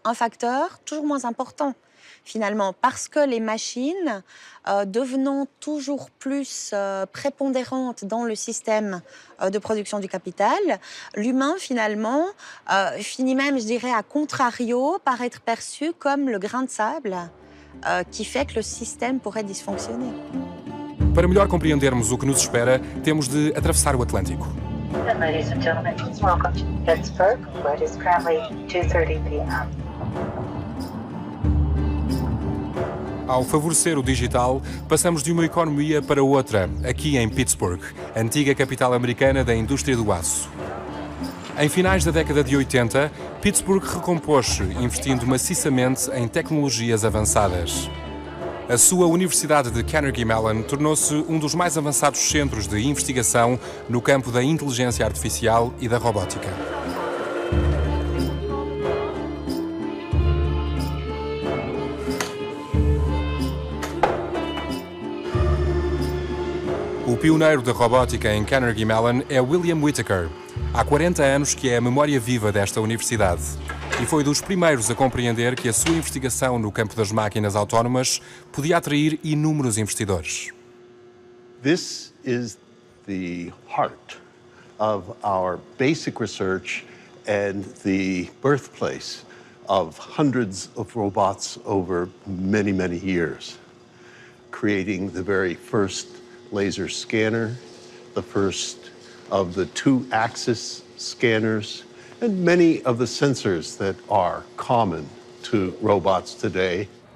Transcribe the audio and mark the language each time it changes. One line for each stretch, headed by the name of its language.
French: Un facteur toujours moins important, finalement, parce que les machines, devenant toujours plus prépondérantes dans le système de production du capital, l'humain, finalement, finit même, je dirais, à contrario, par être perçu comme le grain de sable qui fait que le système pourrait dysfonctionner.
Portuguese: Para melhor compreendermos o que nos espera, temos de atravessar o Atlântico.
English: Ladies and gentlemen, welcome to Pittsburgh, where it is currently 2:30 p.m.
Portuguese: Ao favorecer o digital, passamos de uma economia para outra, aqui em Pittsburgh, antiga capital americana da indústria do aço. Em finais da década de 80, Pittsburgh recompôs-se, investindo maciçamente em tecnologias avançadas. A sua Universidade de Carnegie Mellon tornou-se um dos mais avançados centros de investigação no campo da inteligência artificial e da robótica. O pioneiro da robótica em Carnegie Mellon é William Whittaker. Há 40 anos que é a memória viva desta universidade. E foi dos primeiros a compreender que a sua investigação no campo das máquinas autónomas podia atrair inúmeros investidores.
English: This is the heart of our basic research and the birthplace of hundreds of robots over many, many years, creating the very first laser scanner, the first of the two-axis scanners, and many of the sensors that are common to robots today.